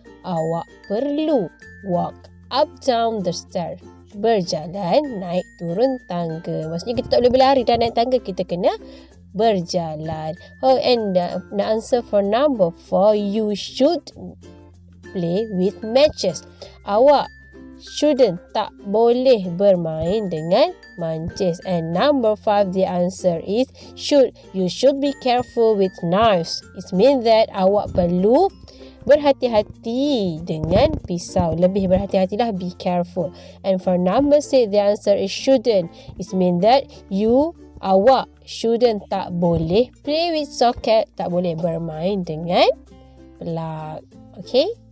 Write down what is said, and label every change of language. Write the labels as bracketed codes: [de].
[ms] Awak perlu [en] walk up down the stairs. [ms] Berjalan naik turun tangga. Maksudnya kita tak boleh berlari dan naik tangga, kita kena berjalan. [en] Oh, and the answer for number 4, you should play with matches. [ms] Awak shouldn't, tak boleh bermain dengan mancis. [en] And number 5, the answer is should. You should be careful with knives. It means that [ms] awak perlu berhati-hati dengan pisau. Lebih berhati-hatilah, [en] be careful. And for number 6, the answer is shouldn't. It means that awak shouldn't, tak boleh play with socket, [ms] tak boleh bermain dengan [en] plug. Okay?